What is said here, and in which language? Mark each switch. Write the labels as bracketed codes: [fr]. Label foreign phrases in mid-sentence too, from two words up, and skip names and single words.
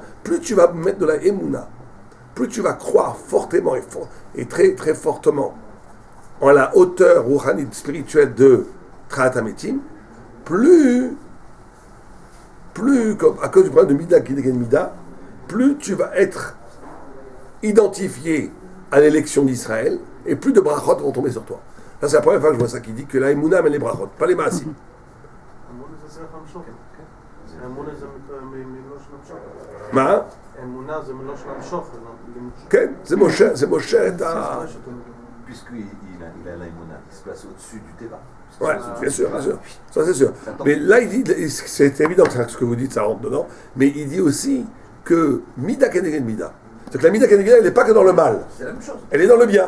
[fr] Plus tu vas mettre de la Emuna, plus tu vas croire fortement et très très fortement en la hauteur rouhanite spirituelle de [he] תחיית המתים, [fr] plus à cause du problème de [he] מידה כנגד מידה, [fr] plus tu vas être identifié à l'élection d'Israël et plus de brachot vont tomber sur toi. Là, c'est la première fois que je vois ça qui dit que la Emouna mène les brachot, pas les maasim. [he] מה? אמונה זה מלושן למשוך. כן, זה מושך את ה... [fr] Puisqu'il a l'aïmouna, il se place au-dessus du Teva. Ouais, bien sûr. Ça, c'est sûr. Mais là, il dit, c'est évident que ce que vous dites, ça rentre dedans, mais il dit aussi que [he] מידה כנגד מידה. [fr] C'est que la [he] מידה כנגד מידה, [fr] elle n'est pas que dans le mal. C'est la même chose. Elle est dans le bien.